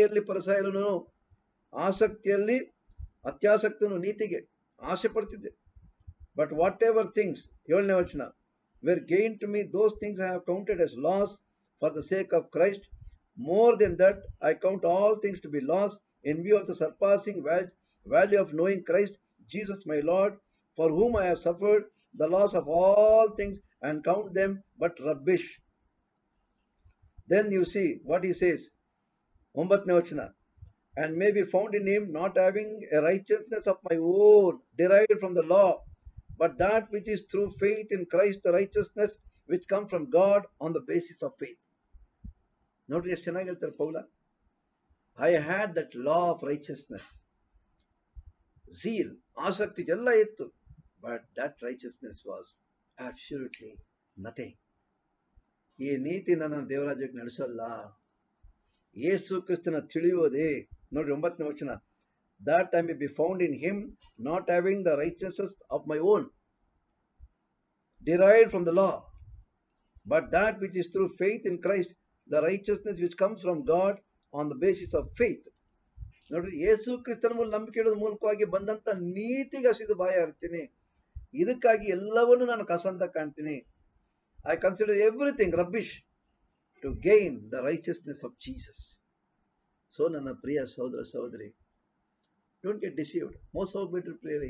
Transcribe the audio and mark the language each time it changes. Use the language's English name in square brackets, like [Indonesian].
[Kannada] ಪರಸಾಯನು ಆಸಕ್ತಿಯಲ್ಲಿ ಅತ್ಯಾಸಕ್ತನು ನೀತಿಗೆ ಆಸೆ ಪಡ್ತಿದ್ದೆ. [English] But whatever things, 7ನೇ ವಚನ, where gain to me those things I have counted as loss for the sake of Christ. More than that, I count all things to be lost in view of the surpassing value of knowing Christ Jesus my Lord, for whom I have suffered the loss of all things and count them but rubbish. Then you see what he says, 9ನೇ ವಚನ, and may be found in him, not having a righteousness of my own derived from the law, but that which is through faith in Christ, the righteousness which comes from God on the basis of faith. [Kannada] ನೋಡ್ರಿ ಎಷ್ಟು ಚೆನ್ನಾಗಿ ಹೇಳ್ತಾರೆ ಪೌಲ. [English] I had that law of righteousness, zeal, [Kannada] ಆಸಕ್ತಿ ಎಲ್ಲ ಇತ್ತು. [English] But that righteousness was absolutely nothing. [Kannada] ಈ ನೀತಿ ನನ್ನ ದೇವರಾಜ್ಯಕ್ಕೆ ನಡೆಸಲ್ಲ. ಯೇಸು ಕ್ರಿಸ್ತನ ತಿಳಿಯುವುದೇ. ನೋಡ್ರಿ 9ನೇ ವಚನ, [English] That I may be found in him, not having the righteousness of my own derived from the law, but that which is through faith in Christ, the righteousness which comes from God on the basis of faith. [Kannada] ನೋಡ್ರಿ, ಯೇಸು ಕ್ರಿಸ್ತನ ಮೂಲಕ ನಂಬಿಕೆ ಇಡೋದ್ರ ಮೂಲಕವಾಗಿ ಬಂದಂತ ನೀತಿಗೆ ಹಸಿದು ಬಾಯ ಇರ್ತೀನಿ. ಇದಕ್ಕಾಗಿ ಎಲ್ಲವನ್ನೂ ನಾನು ಕಸ ಅಂತ ಕಾಣ್ತೀನಿ. [English] I consider everything rubbish to gain the richness of Jesus. [Kannada] So ನನ್ನ ಪ್ರಿಯ ಸಹೋದರ ಸಹೋದರಿ, [English] Don't get deceived. [Kannada] ಮೋಸ ಹೋಗ್ಬಿಟ್ರಿ ಪ್ರಿಯರೇ.